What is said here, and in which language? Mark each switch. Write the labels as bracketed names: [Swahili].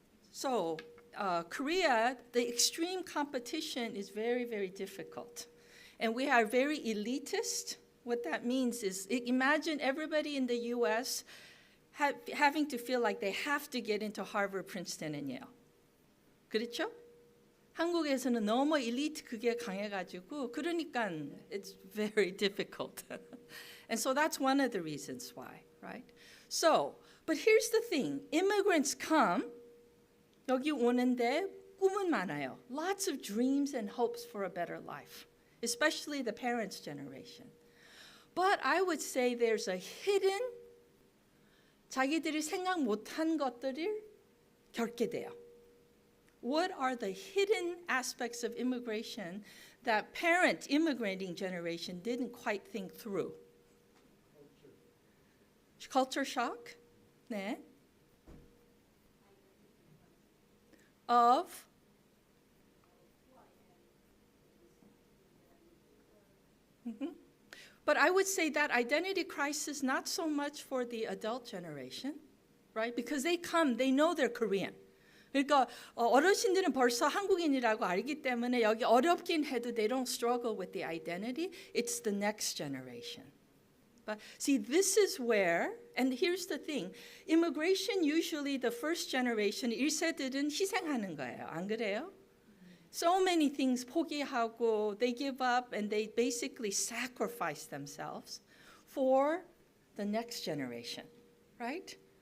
[English] So Korea, the extreme competition is very, very difficult. And we are very elitist. What that means is, imagine everybody in the US having to feel like they have to get into Harvard, Princeton, and Yale. [Korean] 그렇죠? 한국에서는 너무 엘리트 그게 강해가지고 그러니까 [English] it's very difficult. And so that's one of the reasons why, right? So, but here's the thing. Immigrants come, [Korean] 여기 오는데 꿈은 많아요. [English] Lots of dreams and hopes for a better life, especially the parents' generation. But I would say there's a hidden, [Korean] 자기들이 생각 못한 것들을 겪게 돼요. [English] What are the hidden aspects of immigration that parent immigrating generation didn't quite think through? Culture shock? 네. of But I would say that identity crisis not so much for the adult generation, right? Because they come, they know they're Korean. [Korean] 그러니까 어르신들은 벌써 한국인이라고 알기 때문에 여기 어렵긴 해도 [English] they don't struggle with the identity. It's the next generation. But see, this is where, and here's the thing, immigration usually the first generation [Korean] 1세들은 희생하는 거예요. 안 그래요? [English] So many things 포기하고 they give up and they basically sacrifice themselves for the next generation, right?